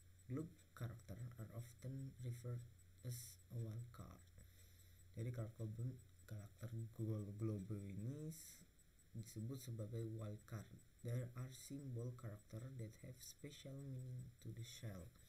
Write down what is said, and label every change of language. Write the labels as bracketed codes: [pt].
[en] Glob character are often referred as a wildcard. [id] Jadi karakter global ini disebut sebagai wildcard. [en] There are symbol character that have special meaning to the shell.